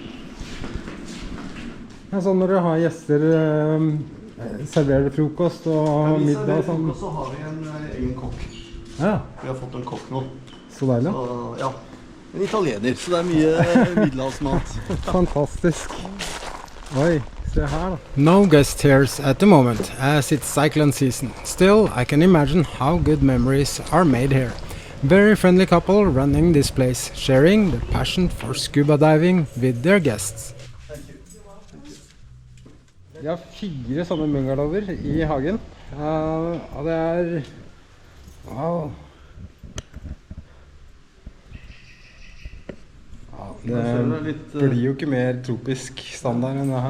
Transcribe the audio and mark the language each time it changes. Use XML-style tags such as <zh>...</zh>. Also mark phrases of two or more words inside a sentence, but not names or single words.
<no>Ja, så når dere har gjester, serverer dere frokost og middag og sånn? Så har vi en egen kokk. Ja. Vi har fått en kokk nå. Så deilig. Så, ja, en italiener, så det er mye middelhavsmat. Fantastisk. Oi, se her da.</no> <en>No guest here at the moment, as it's cyclone season. Still, I can imagine how good memories are made here. Very friendly couple running this place, sharing their passion for scuba diving with their guests.</en> <no>De har 4 sånne bungalower i hagen, og det er... Wow. Ja, det blir jo ikke mer tropisk standard enn det her.</no>